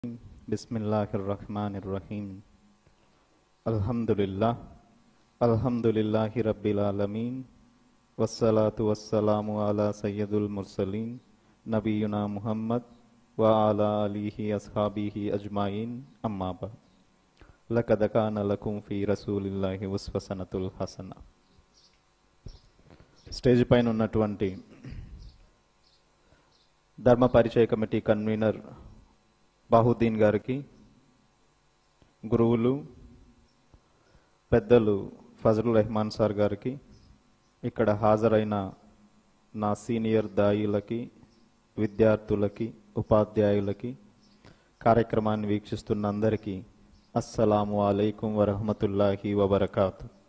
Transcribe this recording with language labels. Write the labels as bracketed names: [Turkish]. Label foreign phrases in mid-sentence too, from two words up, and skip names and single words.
[Arabic] بسم الله الرحمن الرحيم الحمد لله الحمد لله رب العالمين والصلاة والسلام على سيد المرسلين نبينا محمد وعلى آله أصحابه أجمعين أما بعد لقد كان لكم في رسول الله أسوة حسنة. [Telugu] స్టేజ్ పైన ఉన్నటువంటి ధర్మ పరిచయ కమిటీ కన్వీనర్ బాహుద్దీన్ గారికి, గురువులు పెద్దలు ఫజలుర్ రెహమాన్ సార్ గారికి, ఇక్కడ హాజరైన నా సీనియర్ దాయిలకి, విద్యార్థులకి, ఉపాధ్యాయులకి, కార్యక్రమాన్ని వీక్షిస్తున్న అందరికీ [Arabic] السلام عليكم ورحمة الله وبركاته.